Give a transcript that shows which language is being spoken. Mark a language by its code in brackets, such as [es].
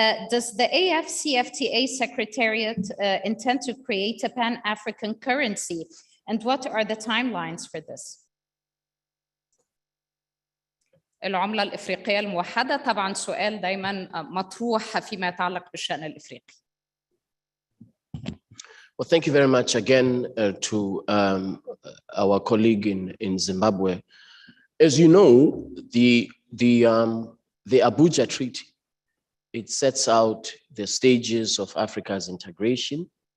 [en] Does the AfCFTA Secretariat intend to create a Pan-African currency? And what are the timelines for this? [ar] العملة الإفريقية الموحدة طبعا سؤال دايما مطروح فيما يتعلق بالشأن الإفريقي. [en] Well, thank you very much again to our colleague in Zimbabwe. As you know, the Abuja Treaty, it sets out the stages of Africa's integration.